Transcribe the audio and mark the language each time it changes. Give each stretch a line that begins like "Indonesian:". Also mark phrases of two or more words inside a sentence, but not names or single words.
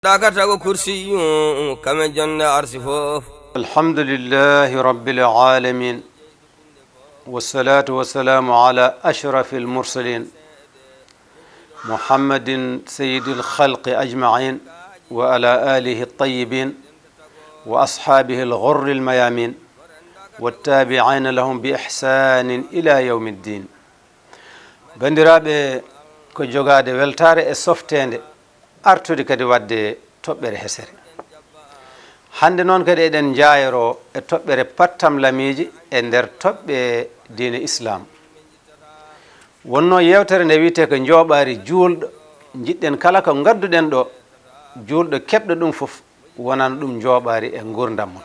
Fula: dakatago kursiyu kame jonde arsi fof.
Arabic: الحمد لله رب العالمين والصلاة والسلام على أشرف المرسلين محمد سيد الخلق أجمعين وعلى آله الطيبين وأصحابه الغر الميامين والتابعين لهم بإحسان إلى يوم الدين.
Fula: bandiraɓe ko jogade weltare e softede artude kadi wadde toɓɓere hesere. hande noon kadi eɗen jayoro e toɓɓere pattam lamiji e nder toɓɓe diine islam. wonno yewtere nde wiyete ko jooɓari juulɗo, jiɗɗen kala ko gadduɗen ɗo juulɗo keɓɗo ɗum fof wonana ɗum jooɓari e gurdam mon.